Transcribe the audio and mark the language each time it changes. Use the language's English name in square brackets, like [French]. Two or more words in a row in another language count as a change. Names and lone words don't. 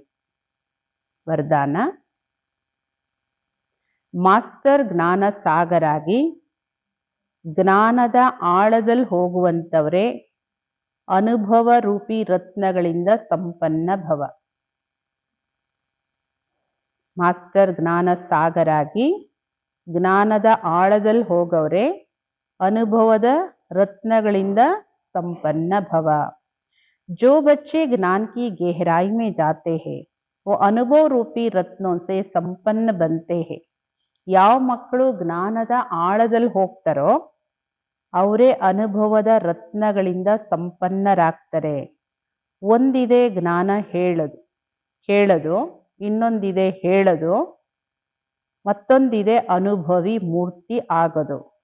[Kannada] ವರದಾನ, ಮಾಸ್ಟರ್ ಜ್ಞಾನ ಸಾಗರಾಗಿ ಜ್ಞಾನದ ಆಳದಲ್ಲಿ ಹೋಗುವಂತವರೇ ಅನುಭವ ರೂಪಿ ರತ್ನಗಳಿಂದ ಸಂಪನ್ನ ಭವ. ಮಾಸ್ಟರ್ ಜ್ಞಾನ ಸಾಗರಾಗಿ ಜ್ಞಾನದ ಆಳದಲ್ಲಿ ಹೋಗವ್ರೆ ಅನುಭವದ रत्नಗಳಿಂದ ಸಂಪನ್ನ ಭವ। [Hindi] जो बच्चे ज्ञान की गहराई में जाते हैं वो अनुभव रूपी रत्नों से संपन्न बनते हैं। [Kannada] ಯಾವ ಮಕ್ಕಳು ಜ್ಞಾನದ ಆಳದಲ್ಲಿ ಹೋಗ್ತಾರೋ ಅವರೇ ಅನುಭವದ ರತ್ನಗಳಿಂದ ಸಂಪನ್ನರಾಗ್ತಾರೆ. ಒಂದಿದೆ ಜ್ಞಾನ ಕೇಳೋದು, ಇನ್ನೊಂದಿದೆ ಹೇಳೋದು, ಮತ್ತೊಂದಿದೆ ಅನುಭವಿ ಮೂರ್ತಿ ಆಗೋದು.